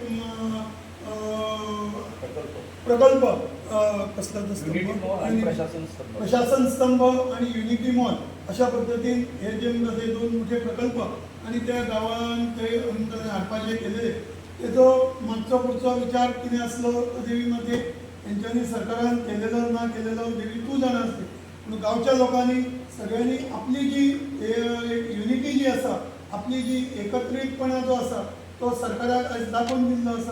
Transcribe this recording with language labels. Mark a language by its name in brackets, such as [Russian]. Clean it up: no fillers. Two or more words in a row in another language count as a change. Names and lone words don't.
[Konkani] प्रकल्प कसला प्रशासन स्तंभ आणि युनिटी मॉल अशा पद्धतीने हे जे 2 मोठे प्रकल्प आणि त्या गावांत ते हाडपाचे केलेले तेजो मागचो पुढचो विचार कितें आसलो देवीमध्ये तेंच्यांनी सरकारान केलेलो ना केलेलो देवी तूं जाणा आसली. पूण गांवच्या लोकांनी सगळ्यांनी आपली जी युनिटी जी आसा आपली जी एकत्रितपणा जो आसा तो सरकाराक आयज दाखोवन दिल्लो आसा.